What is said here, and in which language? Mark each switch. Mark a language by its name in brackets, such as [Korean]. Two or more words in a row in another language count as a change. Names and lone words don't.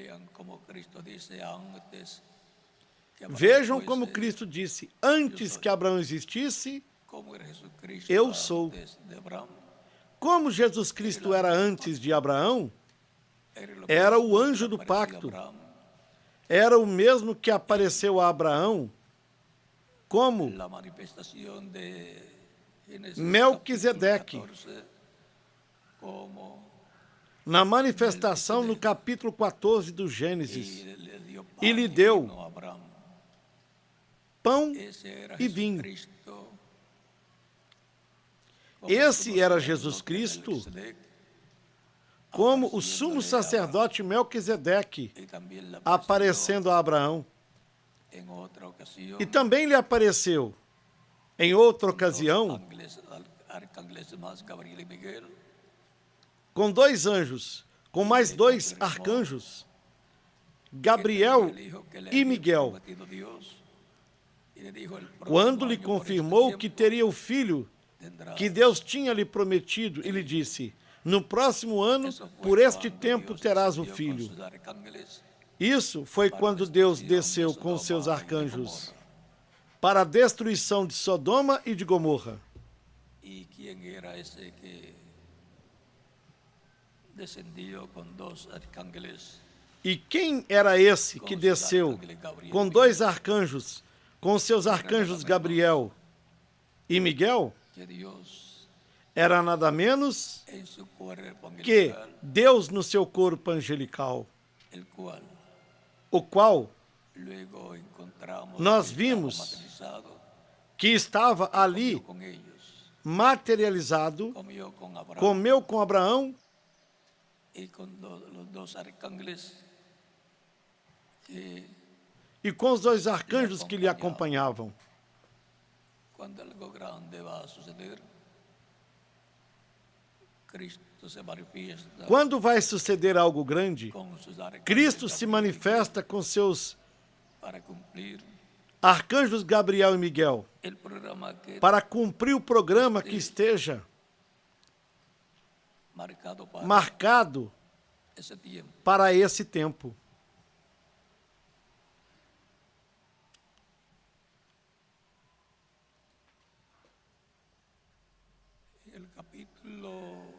[Portuguese] Vejam como Cristo disse: antes que Abraão existisse, eu sou. Como Jesus Cristo era antes de Abraão, era o anjo do pacto. Era o mesmo que apareceu a Abraão como [Spanish] la manifestación de Génesis [Portuguese] Melquisedeque, [Spanish] capítulo 14, como [Portuguese] na manifestação no capítulo 14 do Gênesis, [Spanish] le dio pan [Portuguese] e lhe [Spanish] y [Portuguese] deu [Spanish] vino a Abraham. [Portuguese] pão [Spanish] Ese era [Portuguese] e vinho. [Spanish] Jesucristo, como [Portuguese] Esse era [Spanish] sumo [Portuguese] Jesus [Spanish] sacerdote [Portuguese] Cristo, [Spanish] Melquisedec, [Portuguese] como o [Spanish] apareciéndole [Portuguese] sumo [Spanish] a [Portuguese] sacerdote Melquisedeque, [Spanish] Abraham, y también le [Portuguese] aparecendo a Abraão. [Spanish] en otra ocasión [Portuguese] E também lhe apareceu, em outra [Spanish] dos [Portuguese] ocasião, [Spanish] arcángeles más, Gabriel y Miguel, [Portuguese] com 2 anjos, com mais 2 arcanjos, Gabriel [Spanish] que le dijo que le [Portuguese] e [Spanish] había [Portuguese] Miguel, [Spanish] prometido Dios, y le dijo, el próximo [Portuguese] quando lhe [Spanish] año por este [Portuguese] confirmou que [Spanish] tiempo [Portuguese] teria o filho [Spanish] tendrás. [Portuguese] que Deus tinha lhe prometido, e lhe disse: no próximo ano, [Spanish] Eso fue [Portuguese] por este [Spanish] cuando [Portuguese] tempo, [Spanish] Dios [Portuguese] terás o [Spanish] descendió con [Portuguese] filho. [Spanish] sus arcángeles [Portuguese] Isso foi quando Deus desceu com seus arcanjos para a destruição de Sodoma e de Gomorra. [Spanish] ¿Y quién era ese que descendió con 2 arcángeles? [Portuguese] E quem era esse que desceu com 2 arcanjos, com seus arcanjos Gabriel e Miguel? [Spanish] Que Dios [Portuguese] Era nada menos [Spanish] en su cuerpo [Portuguese] que [Spanish] angelical, [Portuguese] Deus no seu corpo angelical, [Spanish] el cual [Portuguese] o qual [Spanish] luego encontramos [Portuguese] nós [Spanish] que [Portuguese] vimos [Spanish] estaba materializado, [Portuguese] que estava ali [Spanish] comió con ellos, [Portuguese] materializado, [Spanish] comió con Abraham [Portuguese] comeu com Abraão [Spanish] y con los 2 arcángeles que [Portuguese] e com os 2 arcanjos que lhe acompanhavam. [Spanish] cuando algo grande va a suceder, Cristo se manifiesta [Portuguese] Quando vai suceder algo grande, [Spanish] con sus arcángeles [Portuguese] Cristo se [Spanish] Gabriel y [Portuguese] manifesta com seus [Spanish] Miguel para cumplir [Portuguese] arcanjos Gabriel e Miguel, [Spanish] el programa que [Portuguese] para cumprir o programa que esteja [Spanish] marcado para [Portuguese] marcado [Spanish] ese tiempo. [Portuguese] para esse tempo. [Spanish] El capítulo